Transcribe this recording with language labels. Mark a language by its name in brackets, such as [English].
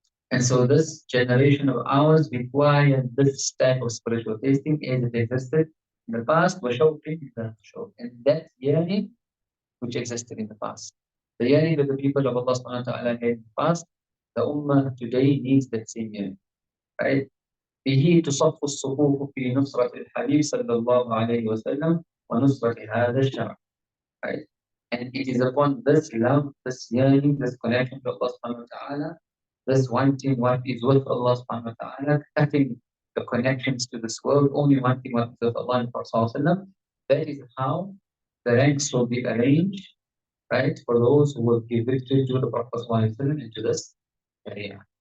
[English] And so this generation of ours required this type of spiritual tasting as it existed in the past, and that yearning which existed in the past. The yearning that the people of Allah subhanahu wa ta'ala had in the past, the Ummah today needs that same yearning, right? [Arabic] به تصف الصفوف في نصرة الحبيب صلى الله عليه وسلم ونصرة هذا الشرع, right? [English] And it is upon this love, this yearning, this connection to Allah subhanahu wa ta'ala, this wanting what is with Allah subhanahu wa ta'ala, cutting the connections to this world, only wanting what is with Allah and Prophet, that is how the ranks will be arranged, right, for those who will give victory to the Prophet and to this area.